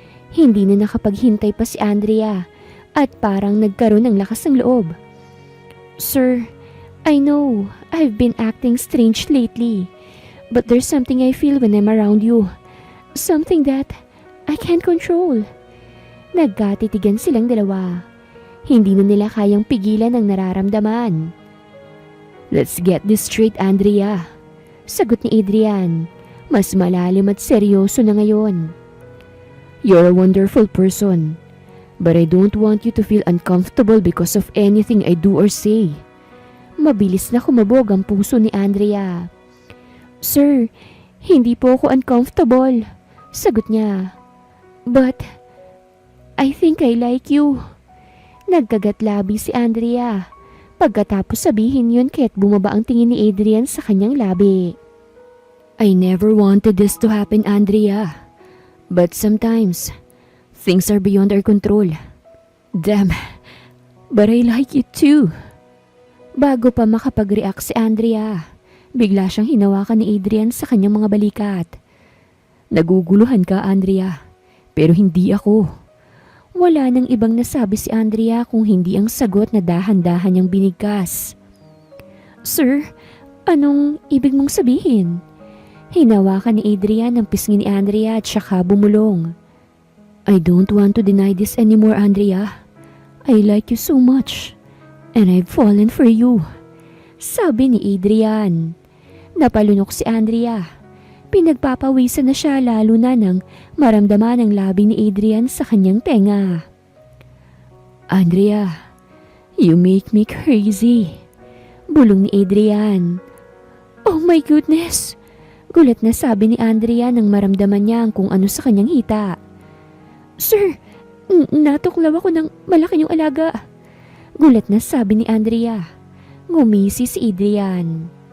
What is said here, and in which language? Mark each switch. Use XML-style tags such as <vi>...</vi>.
<tl>Hindi na nakapaghintay pa si Andrea at parang nagkaroon ng lakas ng loob.</tl> <en>Sir, I know I've been acting strange lately, but there's something I feel when I'm around you. Something that I can't control.</en> <tl>Nagkatitigan silang dalawa. Hindi na nila kayang pigilan ang nararamdaman.</tl> <en>Let's get this straight, Andrea.</en> <tl>Sagot ni Adrian. Mas malalim at seryoso na ngayon.</tl> <en>You're a wonderful person, but I don't want you to feel uncomfortable because of anything I do or say.</en> <tl>Mabilis na kumabog ang puso ni Andrea. Sir, hindi po ako uncomfortable. Sagot niya.</tl> <en>But I think I like you.</en> <tl>Nagkagat-labi si Andrea. Pagkatapos sabihin yun kaya't bumaba ang tingin ni Adrian sa kanyang labi.</tl> <en>I never wanted this to happen, Andrea. But sometimes, things are beyond our control. Damn, but I like you too.</en> <tl>Bago pa makapag-react si Andrea, bigla siyang hinawakan ni Adrian sa kanyang mga balikat. Naguguluhan ka, Andrea, pero hindi ako. Wala nang ibang nasabi si Andrea kung hindi ang sagot na dahan-dahan niyang binigkas. Sir, anong ibig mong sabihin? Hinawakan ni Adrian ang pisngi ni Andrea at saka bumulong.</tl> <en>I don't want to deny this anymore, Andrea. I like you so much. And I've fallen for you.</en> <tl>Sabi ni Adrian. Napalunok si Andrea. Pinagpapawisan na siya lalo na nang maramdaman ang labi ni Adrian sa kanyang tenga.</tl> <en>Andrea, you make me crazy.</en> <tl>Bulong ni Adrian.</tl> <en>Oh my goodness!</en> <tl>Gulat na sabi ni Andrea nang maramdaman niya ang kung ano sa kanyang hita. Sir, natuklaw ako ng malaki niyong alaga. Gulat na sabi ni Andrea. Ngumisi si Adrian.</tl>